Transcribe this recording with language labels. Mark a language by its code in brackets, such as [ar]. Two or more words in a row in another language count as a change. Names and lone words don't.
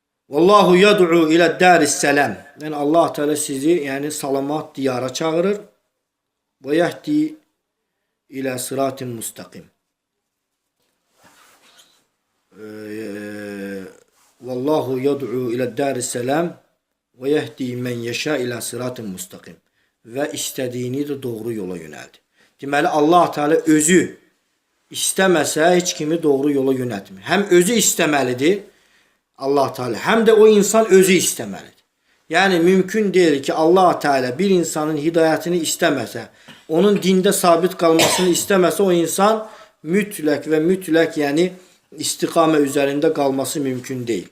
[ar] والله يدعو إلى دار السلام. [az] Yani Allah Teala sizi yani salamat diyara çağırır. [ar] ويهدي إلى صراط مستقيم. والله يدعو إلى دار السلام ويهدي من يشاء إلى صراط مستقيم. [az] Və istədiyini də doğru yola yönəldir. Deməli Allah Teala özü istəməsə heç kimi doğru yola yönəltmir. Həm özü istəməlidir Allah Teala, həm də o insan özü istəməlidir. Yəni mümkün deyil ki Allah Teala bir insanın hidayətini istəməsə, onun dində sabit qalmasını istəməsə o insan mütləq və mütləq yəni istiqamə üzərində qalması mümkün deyil.